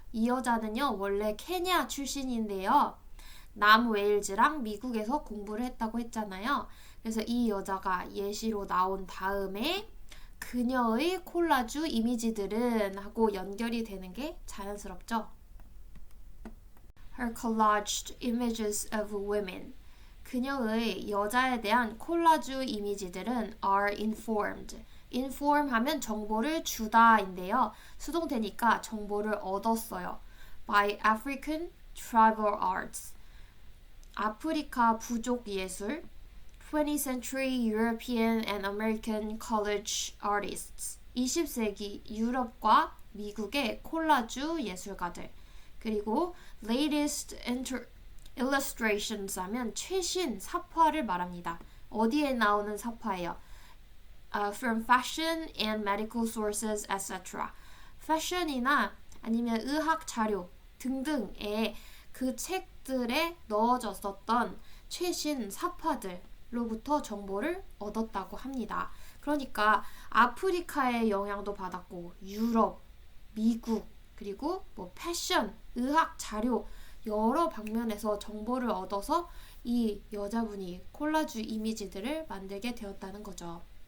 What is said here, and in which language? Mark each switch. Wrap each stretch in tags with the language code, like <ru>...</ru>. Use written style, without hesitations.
<ko>이 여자는요, 원래 케냐 출신인데요, 남웨일즈랑 미국에서 공부를 했다고 했잖아요. 그래서 이 여자가 예시로 나온 다음에 그녀의 콜라주 이미지들은 하고 연결이 되는 게 자연스럽죠.</ko> <en>Her collaged images of women.</en> <ko>그녀의 여자에 대한 콜라주 이미지들은</ko> <en>are informed.</en> <ko>inform 하면 정보를 주다인데요. 수동태니까 정보를 얻었어요.</ko> <en>by African tribal arts.</en> <ko>아프리카 부족 예술,</ko> <en>20th century European and American college artists,</en> <ko>20세기 유럽과 미국의 콜라주 예술가들, 그리고</ko> <en>latest illustrations</en> <ko>하면 최신 사파를 말합니다. 어디에 나오는 사파예요?</ko> <en>From fashion and medical sources, etc.</en> <ko>패션이나 아니면 의학 자료 등등의 그 책들에 넣어졌었던 최신 사파들로부터 정보를 얻었다고 합니다. 그러니까 아프리카의 영향도 받았고 유럽, 미국, 그리고 뭐 패션, 의학 자료 여러 방면에서 정보를 얻어서 이 여자분이 콜라주 이미지들을 만들게 되었다는 거죠.</ko>